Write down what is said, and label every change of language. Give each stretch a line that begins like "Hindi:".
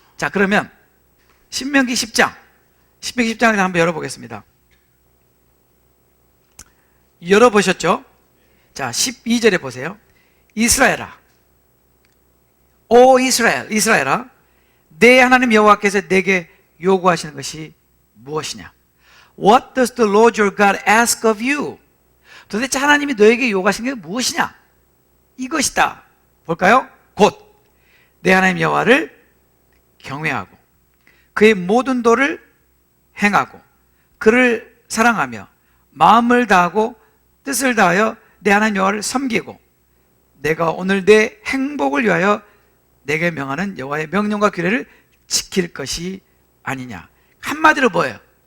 Korean: 자, 그러면 신명기 10장, 신명기 10장을 한번 열어보겠습니다. 열어보셨죠? 자, 12절에 보세요. 이스라엘아, 오 이스라엘아, 내 하나님 여호와께서 내게 요구하시는 것이 무엇이냐?
English: What does the Lord your God ask of you?
Korean: 도대체 하나님이 너에게 요구하시는 게 무엇이냐? 이것이다. 볼까요? 곧 내 하나님 여호와를 경외하고 그의 모든 도를 행하고 그를 사랑하며 마음을 다하고 뜻을 다하여 내 하나님 여호와를 섬기고 내가 오늘 내 행복을 위하여 내게 명하는 여호와의 명령과 규례를 지킬 것이 아니냐. 한마디로 뭐예요?